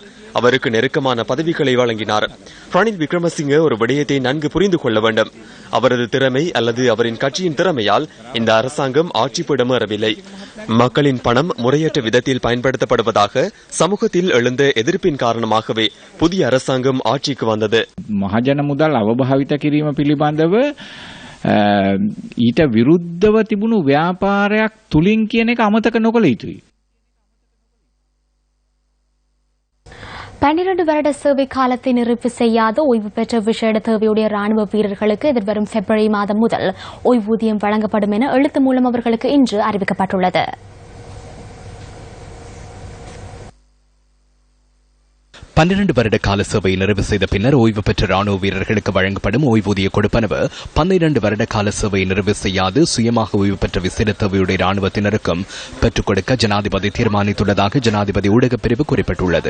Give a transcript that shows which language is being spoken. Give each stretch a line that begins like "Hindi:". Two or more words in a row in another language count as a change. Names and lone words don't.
Tamil: அவருக்கு நெருக்கமான பதவிகளை வழங்கினார். ரணில் விக்ரமசிங்க ஒரு விடயத்தை நன்கு புரிந்து கொள்ள வேண்டும். அவரது திறமை அல்லது அவரின் கட்சியின் திறமையால் இந்த அரசாங்கம் ஆட்சிப்பிடம் ஏறவில்லை. மக்களின் பணம் முறையற்ற விதத்தில் பயன்படுத்தப்படுவதாக சமூகத்தில் எழுந்த எதிர்ப்பின் காரணமாகவே புதிய அரசாங்கம் ஆட்சிக்கு வந்தது.
Sinhala: මහජන මුදල් අවභාවිත කිරීම පිළිබඳව ඊට විරුද්ධව තිබුණු ව්‍යාපාරයක් තුලින් කියන එක අමතක නොකළ යුතුයි.
Tamil: 12 வருட சேவை காலத்தை நிறைவு செய்யாத ஓய்வு பெற்ற விசேட தேவையுடைய ராணுவ வீரர்களுக்கு எதிர்வரும் பிப்ரவரி மாதம் முதல் ஓய்வூதியம் வழங்கப்படும் என எழுத்து மூலம் அவர்களுக்கு இன்று அறிவிக்கப்பட்டுள்ளது. 12 வருட கால சேவையை நிறைவு செய்த பின்னர் ஓய்வு பெற்ற ராணுவ வீரர்களுக்கு வழங்கப்படும் ஓய்வூதிய கொடுப்பனவு 12 வருட கால சேவையை நிறைவு செய்யாது சுயமாக ஓய்வு பெற்ற விசேட தேவையுடைய ராணுவத்தினருக்கும் பெற்றுக் கொடுக்க ஜனாதிபதி தீர்மானித்துள்ளதாக ஜனாதிபதி ஊடகப் பிரிவு குறிப்பிட்டுள்ளது.